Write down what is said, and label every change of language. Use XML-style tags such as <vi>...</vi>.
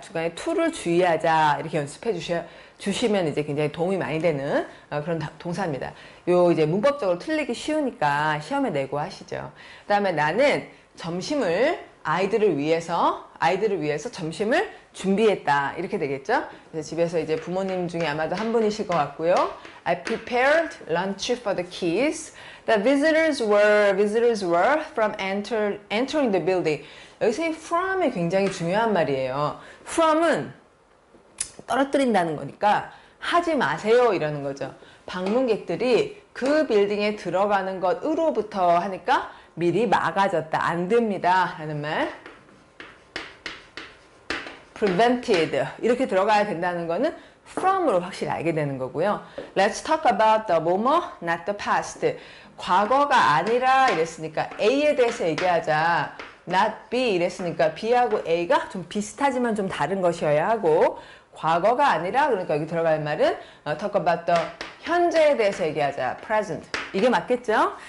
<ko>중간에 to를 주의하자 이렇게 연습해 주시면 이제 굉장히 도움이 많이 되는 그런 동사입니다. 요 이제 문법적으로 틀리기 쉬우니까 시험에 내고 하시죠. 그 다음에 나는 점심을 아이들을 위해서 점심을 준비했다 이렇게 되겠죠. 그래서 집에서 이제 부모님 중에 아마도 한 분이실 것 같고요.</ko> <en>I prepared lunch for the kids. The visitors were from entering the building.</en> <ko>여기서 이 from이 굉장히 중요한 말이에요. from은 떨어뜨린다는 거니까 하지 마세요 이러는 거죠. 방문객들이 그 빌딩에 들어가는 것으로부터 하니까 미리 막아졌다. 안 됩니다. 라는 말. prevented 이렇게 들어가야 된다는 거는 from으로 확실히 알게 되는 거고요.</ko> <en>Let's talk about the</en> <ko>뭐뭐,</ko> <en>not the past.</en> <ko>과거가 아니라 이랬으니까 A에 대해서 얘기하자. not B 이랬으니까 B하고 A가 좀 비슷하지만 좀 다른 것이어야 하고 과거가 아니라 그러니까 여기 들어갈 말은</ko> <en>talk about the</en> <ko>현재에 대해서 얘기하자. present. 이게 맞겠죠?</ko>